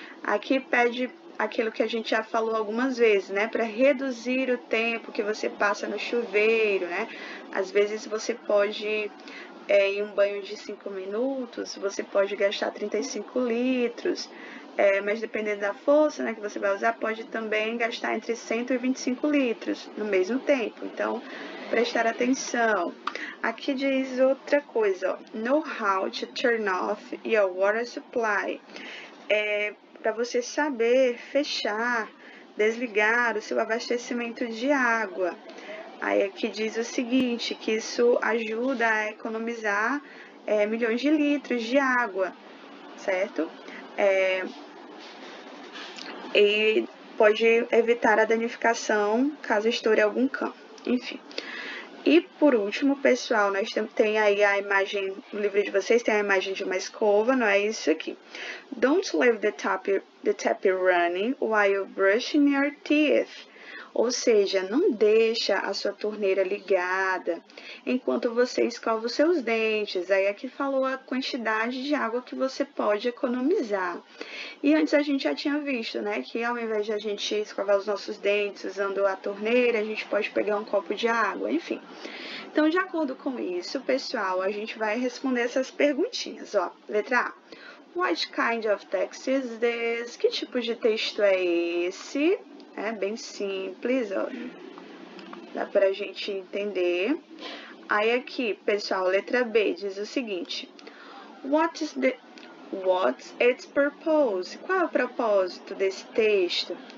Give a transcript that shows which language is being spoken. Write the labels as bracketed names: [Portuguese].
[Portuguese] Aqui pede aquilo que a gente já falou algumas vezes, para reduzir o tempo que você passa no chuveiro, Às vezes você pode, em um banho de 5 minutos, você pode gastar 35 litros. Mas dependendo da força que você vai usar, pode também gastar entre 125 litros no mesmo tempo. Então, prestar atenção. Aqui diz outra coisa, [English] know how to turn off your water supply. [Portuguese] Para você saber fechar, desligar o seu abastecimento de água. Aí aqui diz o seguinte, que isso ajuda a economizar milhões de litros de água, certo? E pode evitar a danificação caso estoure algum cano, enfim. E por último, pessoal, nós tem aí a imagem, no livro de vocês tem a imagem de uma escova, não é isso aqui. [English] Don't leave the tap running while brushing your teeth. [Portuguese] Ou seja, não deixa a sua torneira ligada enquanto você escova os seus dentes. Aí aqui falou a quantidade de água que você pode economizar. E antes a gente já tinha visto, que ao invés de a gente escovar os nossos dentes usando a torneira, a gente pode pegar um copo de água, enfim. Então, de acordo com isso, pessoal, a gente vai responder essas perguntinhas, Letra A. [English] What kind of text is this? [Portuguese] Que tipo de texto é esse? É bem simples, dá pra gente entender. Aí aqui, pessoal, letra B diz o seguinte. [English] What's its purpose? [Portuguese] Qual é o propósito desse texto?